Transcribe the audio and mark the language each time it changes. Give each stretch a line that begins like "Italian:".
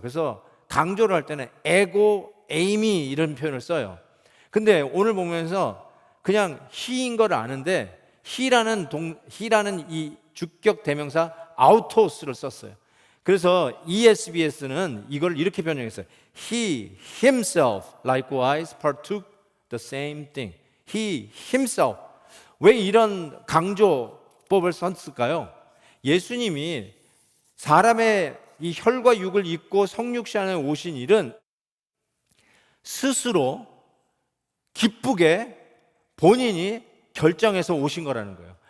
Korean: 그래서 강조를 할 때는 에고, 에이미 이런 표현을 써요. 근데 오늘 보면서 그냥 he인 걸 아는데 he라는 이 주격 대명사 아우토스를 썼어요. 그래서 ESBS는 이걸 이렇게 번역했어요.
English: He himself likewise partook the same thing. He himself.
Korean: 왜 이런 강조법을 썼을까요? 예수님이 사람의 이 혈과 육을 입고 성육신 안에 오신 일은 스스로 기쁘게 본인이 결정해서 오신 거라는 거예요.